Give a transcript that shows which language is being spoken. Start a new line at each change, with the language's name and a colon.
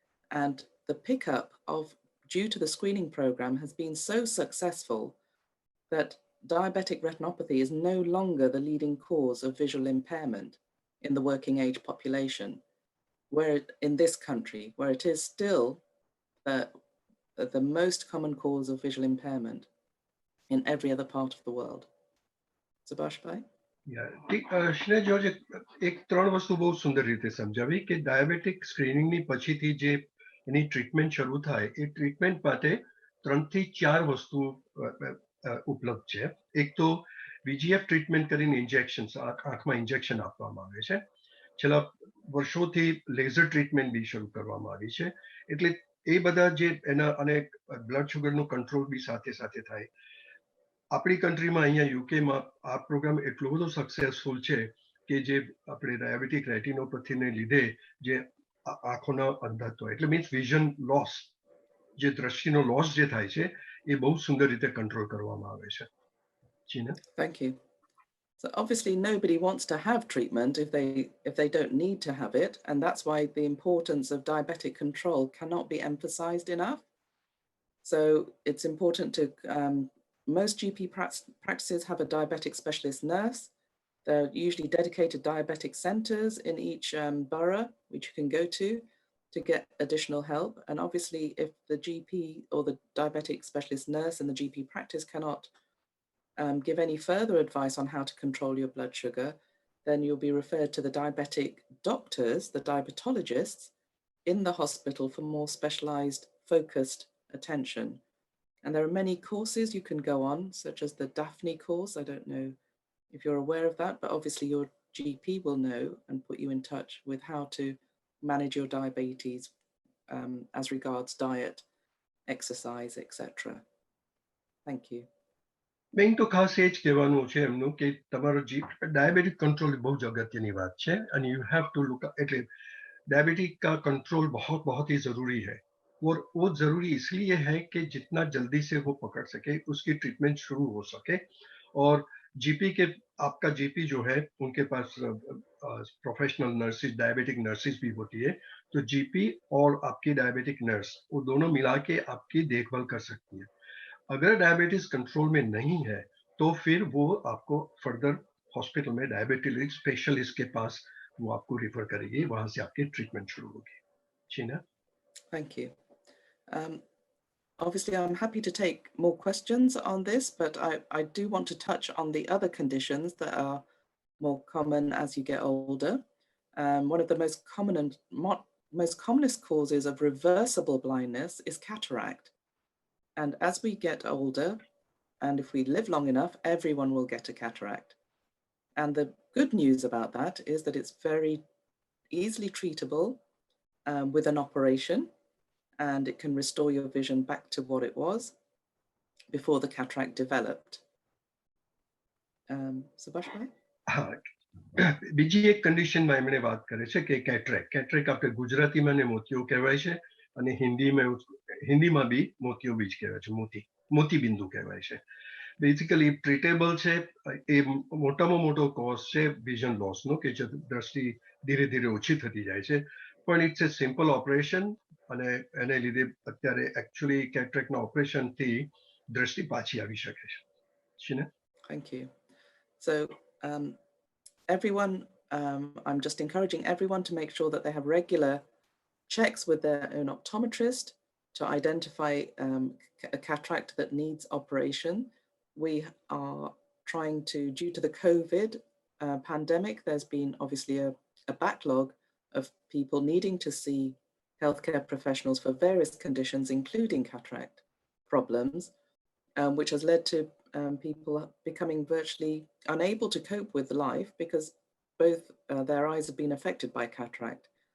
English: And the pickup due to the screening program has been so successful that diabetic retinopathy is no longer the leading cause of visual impairment in the working age population, in this country, where it is still the most common cause of visual impairment in every other part of the world. Subhash bhai?
Gujarati: શ્રેય George એક 3 વસ્તુ બહુ સુંદર રીતે સમજાવી કે diabetic સ્ક્રીનિંગની પછીથી જે એની treatment શરૂ થાય, એ ટ્રીટમેન્ટ માટે 3 થી 4 વસ્તુ ઉપલબ્ધ છે. એક તો VGF ટ્રીટમેન્ટ કરીને ઇન્જેક્શન્સ, આંખમાં ઇન્જેક્શન આપવામાં આવે છે. છેલ્લા વર્ષોથી લેઝર ટ્રીટમેન્ટ બી શરૂ કરવામાં આવી છે. એટલે એ બધા જે એના અને બ્લડ શુગરનું કંટ્રોલ બી સાથે સાથે થાય. આપણી કન્ટ્રીમાં અહીંયા યુકેમાં આ પ્રોગ્રામ એટલો બધો સક્સેસફુલ છે કે જે આપણે ડાયાબિટીક રેટિનોપેથીને લીધે જે આંખોના અંધત્વ, એટલે મીન્સ વિઝન લોસ, જે દ્રષ્ટિનો લોસ જે થાય છે, એ બહુ સુંદર રીતે કંટ્રોલ કરવામાં આવે છે. ચીના?
English: Thank you. So obviously nobody wants to have treatment if they don't need to have it, and that's why the importance of diabetic control cannot be emphasized enough. So it's important to most GP practices have a diabetic specialist nurse. There are usually dedicated diabetic centers in each borough which you can go to get additional help. And obviously if the GP or the diabetic specialist nurse and the GP practice cannot give any further advice on how to control your blood sugar, then you'll be referred to the diabetic doctors, the diabetologists in the hospital for more specialized, focused attention. And there are many courses you can go on, such as the Daphne course. I don't know if you're aware of that, but obviously your GP will know and put you in touch with how to manage your diabetes as regards diet, exercise, etc. Thank you.
Gujarati: Main તો ખાસ એ જ કહેવાનું છે એમનું કે તમારો diabetic control બહુ જ અગત્યની વાત છે અને યુ હેવ ટુ લુક એટલે
Hindi: डायबिटीज का कंट्रोल बहुत बहुत ही जरूरी है और वो जरूरी इसलिए है कि जितना जल्दी से वो पकड़ सके उसकी ट्रीटमेंट शुरू हो सके और जीपी के आपका जीपी जो है उनके पास प्रोफेशनल नर्सिस डायबिटिक नर्सिस भी होती है तो जीपी और आपकी डायबिटिक नर्स वो दोनों मिला के आपकी देखभाल कर सकती है अगर डायबिटीज कंट्रोल में नहीं है तो फिर वो आपको फर्दर हॉस्पिटल में डायबिटिक स्पेशलिस्ट के पास वो आपको रिफर करेगी वहां से आपकी ट्रीटमेंट शुरू होगी Sheena
English: Thank you. Obviously, I'm happy to take more questions on this, but I do want to touch on the other conditions that are more common as you get older. One of the most common and most commonest causes of reversible blindness is cataract. And as we get older, and if we live long enough, everyone will get a cataract. And the good news about that is that it's very easily treatable with an operation, and it can restore your vision back to what it was before the cataract developed. Subhash bhai?
Gujarati: હા બીજી એક કન્ડિશનમાં એમણે વાત કરે છે કે cataract આપણે ગુજરાતીમાં ને મોતિયો કહેવાય છે અને હિન્દીમાં બી મોતિયો બીજ કહેવાય છે મોતી બિંદુ કહેવાય છે બેઝિકલી ટ્રીટેબલ છે એ મોટામાં મોટો કોઝ છે વિઝન લોસનો કે જે દ્રષ્ટિ ધીરે ધીરે ઓછી થતી જાય છે પણ
English: it's a simple operation
Gujarati: અને એને લીધે અત્યારે એકચ્યુઅલી કેટરેકના ઓપરેશનથી દ્રષ્ટિ પાછી આવી શકે છે Shina
English: Thank you. So everyone, I'm just encouraging everyone to make sure that they have regular checks with their own optometrist to identify a cataract that needs operation. We are trying to, due to the COVID pandemic, there's been obviously a backlog of people needing to see healthcare professionals for various conditions, including cataract problems, which has led to people becoming virtually unable to cope with life because both their eyes have been affected by cataract.